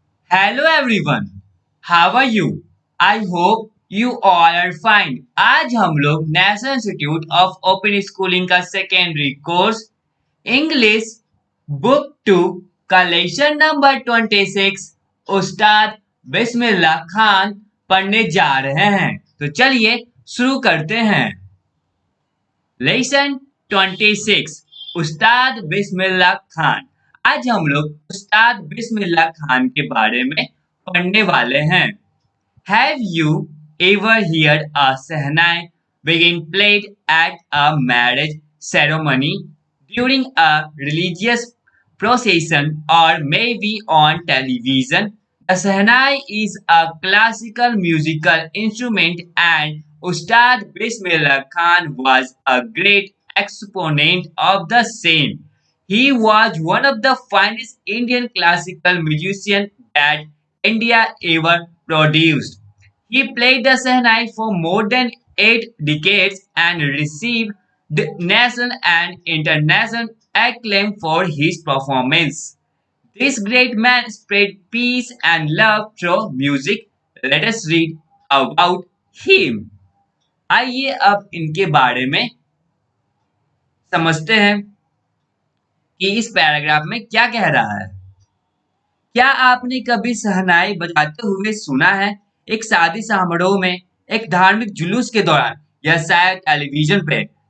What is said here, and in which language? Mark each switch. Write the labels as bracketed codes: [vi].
[en] Hello everyone, how are you? I hope you all are fine. [hi] आज हम लोग national institute of open schooling का secondary course English book to का lesson number 26 उस्ताद बिस्मिल्लाह खान पढ़ने जा रहे हैं। तो चलिए शुरू करते हैं। लेसन 26 उस्ताद बिस्मिल्लाह खान। आज हम लोग उस्ताद बिस्मिल्लाह खान के बारे में पढ़ने वाले हैं। [en] Have you ever heard a Sehnai being played at a marriage ceremony, during a religious procession, or maybe on television? The Sehnai is a classical musical instrument, and Ustad Bismillah Khan was a great exponent of the same. He was one of the finest Indian classical musicians that India ever produced. He played the Sehnai for more than 8 decades and received the national and international acclaim for his performance. This great man spread peace and love through music. Let us read about him. [hi] आइए अब इनके बारे में समझते हैं कि इस paragraph में क्या कह रहा है। क्या आपने कभी शहनाई बजाते हुए सुना है? एक शादी समारोह में, एक धार्मिक जुलूस के दौरान या शायद टेलीविजन पे।